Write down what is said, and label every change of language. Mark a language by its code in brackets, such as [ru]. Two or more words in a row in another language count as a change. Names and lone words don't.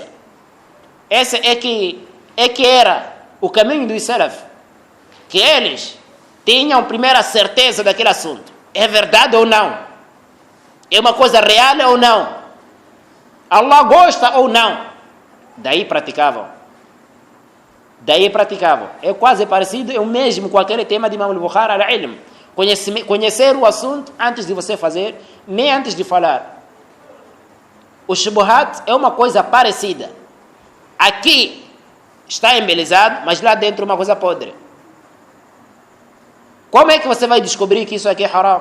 [pt] Esse é que era o caminho dos Salaf, que eles tinham primeiro a certeza daquele assunto. É verdade ou não? É uma coisa real ou não? Allah gosta ou não? Daí praticavam. É quase parecido, é o mesmo com aquele tema de Imam al-Bukhari al-Ilm. Conhecer o assunto antes de você fazer, nem antes de falar. O shubuhat é uma coisa parecida. Aqui está embelezado, mas lá dentro é uma coisa podre. Como é que você vai descobrir que isso aqui é haram?